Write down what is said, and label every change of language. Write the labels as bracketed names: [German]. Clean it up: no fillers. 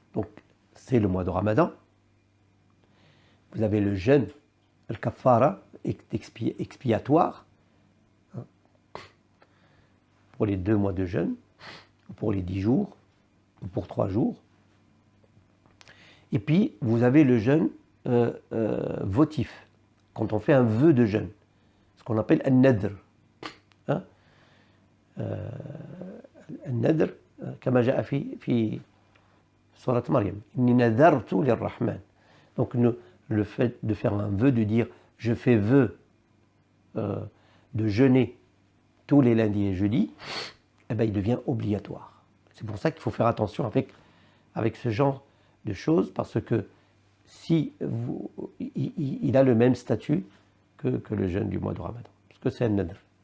[French] Donc c'est le mois de Ramadan. Vous avez le jeûne al-kaffara, expiatoire, hein, pour les 2 mois de jeûne, pour les 10 jours, ou pour 3 jours. Et puis vous avez le jeûne votif, quand on fait un vœu de jeûne, ce qu'on appelle un-nadr. Hein? [Arabic] Un-nadr, كما جاء في سورة مريم إني نذرت للرحمن. [French] Donc le fait de faire un vœu, de dire je fais vœu de jeûner tous les lundis et jeudis, eh ben, il devient obligatoire. C'est pour ça qu'il faut faire attention avec ce genre de choses, parce que si il a le même statut que le jeûne du mois de Ramadan, parce que c'est un nadr.